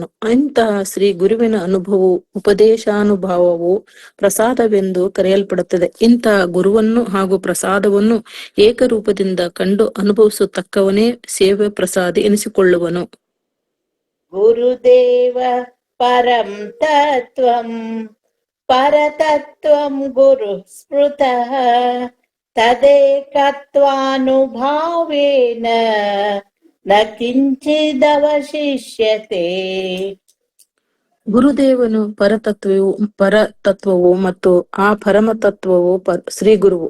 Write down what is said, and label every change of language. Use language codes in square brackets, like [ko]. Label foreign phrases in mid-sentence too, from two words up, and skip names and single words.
[kn] ಇಂತಹ ಶ್ರೀ ಗುರುವಿನ ಅನುಭವವು ಉಪದೇಶಾನುಭವವು ಪ್ರಸಾದವೆಂದು ಕರೆಯಲ್ಪಡುತ್ತದೆ. ಇಂತಹ ಗುರುವನ್ನು ಹಾಗೂ ಪ್ರಸಾದವನ್ನು ಏಕರೂಪದಿಂದ ಕಂಡು ಅನುಭವಿಸತಕ್ಕವನೇ ಸೇವ್ಯ ಪ್ರಸಾದಿ ಎನಿಸಿಕೊಳ್ಳುವನು. [sa] ಗುರುದೇವ ಪರಂ ತತ್ವಂ ಪರತತ್ವಂ ಗುರು ಸ್ಮೃತಃ ತದೇಕತ್ವಾನುಭಾವೇನ ನ ಕಿಂಚಿದವಶಿಷ್ಯತೆ. [kn] ಗುರುದೇವನು ಪರತತ್ವವು ಮತ್ತು ಆ ಪರಮತತ್ವವು ಶ್ರೀ ಗುರುವು.